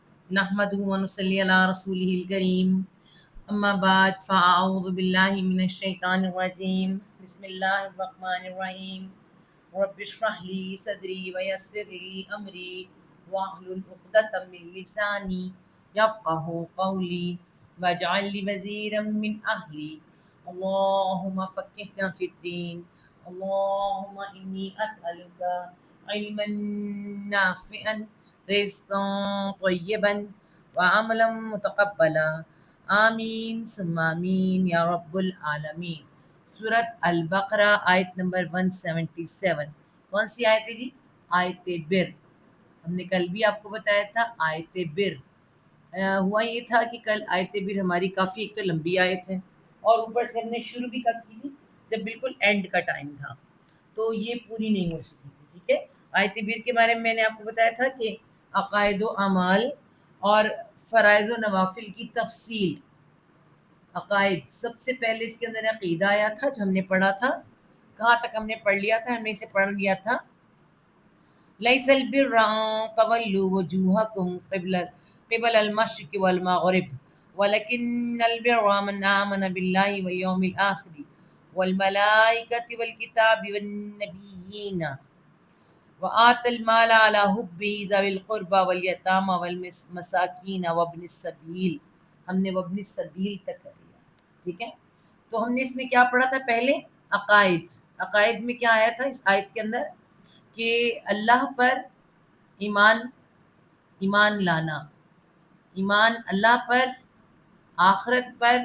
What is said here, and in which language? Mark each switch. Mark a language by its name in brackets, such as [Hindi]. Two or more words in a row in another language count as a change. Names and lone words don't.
[Arabic] نحمده ونصلي على رسوله الكريم أما بعد فأعوذ بالله من الشيطان الرجيم بسم الله الرحمن الرحيم رب اشرح لي صدري ويسر لي أمري واحلل عقدة من لساني يفقهوا قولي واجعل لي وزيرا من أهلي اللهم فقهنا في الدين اللهم إني أسألك علما نافعا رزقا طيبا وعملا متقبلا آمين ثم آمين يا رب العالمين. [Hindi] सूरत अल बकरा आयत नंबर 177। कौन सी आयत है जी? आयत बिर। हमने कल भी आपको बताया था आयत बिर। हुआ ये था कि कल आयत बिर हमारी काफ़ी एक तो लंबी आयत है और ऊपर से हमने शुरू भी कब की थी? जब बिल्कुल एंड का टाइम था, तो ये पूरी नहीं हो सकी थी। ठीक है, आयत बिर के बारे में मैंने आपको बताया था कि अकायद व अमाल और फ़राइज़ व नवाफिल की तफसील। अकायद सबसे पहले इसके अंदर अकीदा आया था जो हमने पढ़ा था। कहाँ तक हमने पढ़ लिया था? हमने इसे पढ़ लिया था [Arabic] ليس البر تولوا وجوهكم قبل المشرق والمغرب ولكن البر من آمن بالله واليوم الآخر والملائكة والكتاب والنبيين وآتى المال على حبه ذوي القربى واليتامى والمساكين وابن السبيل. [Hindi] हमने [Arabic] وابن السبيل [Hindi] तक कर लिया। ठीक है, तो हमने इसमें क्या पढ़ा था? पहले अकायद। अकायद में क्या आया था इस आयत के अंदर कि अल्लाह पर ईमान, ईमान लाना, ईमान अल्लाह पर, आखिरत पर।